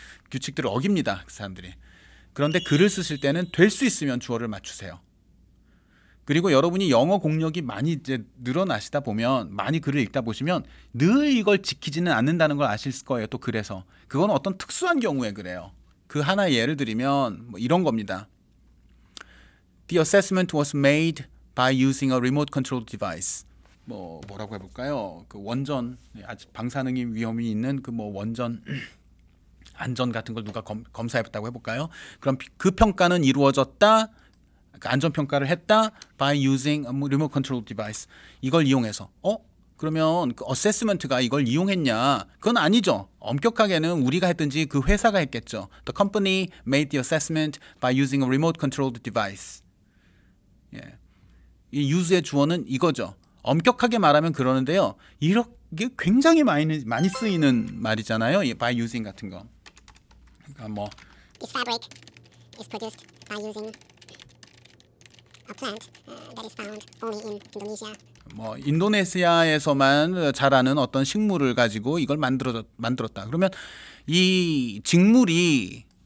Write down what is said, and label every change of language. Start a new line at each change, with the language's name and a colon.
Korean: 규칙들을 어깁니다. 그 사람들이. 그런데 글을 쓰실 때는 될 수 있으면 주어를 맞추세요. 그리고 여러분이 영어 공력이 많이 이제 늘어나시다 보면 많이 글을 읽다 보시면 늘 이걸 지키지는 않는다는 걸 아실 거예요. 또 그래서 그건 어떤 특수한 경우에 그래요. 그 하나의 예를 들면 뭐 이런 겁니다.
English: The assessment was made by using a remote control device.
Korean: 뭐라고 해볼까요? 그 원전 아직 방사능이 위험이 있는 그 뭐 원전 안전 같은 걸 누가 검사해봤다고 해볼까요? 그럼 그 평가는 이루어졌다. 안전 평가를 했다.
English: by using a remote control device.
Korean: 이걸 이용해서. 그러면 그 어세스먼트가 이걸 이용했냐? 그건 아니죠. 엄격하게는 우리가 했든지 그 회사가 했겠죠.
English: The company made the assessment by using a remote controlled device.
Korean: 예. 이 use의 주어는 이거죠. 엄격하게 말하면 그러는데요. 이게 굉장히 많이 쓰이는 말이잖아요. 이
English: by using
Korean: 같은 거. 그러니까 뭐
English: This fabric is produced by using a plant that is found only in Indonesia.
Korean: 뭐 인도네시아에서만 자라는 어떤 식물을 가지고 이걸 만들었다. 그러면 이 직물이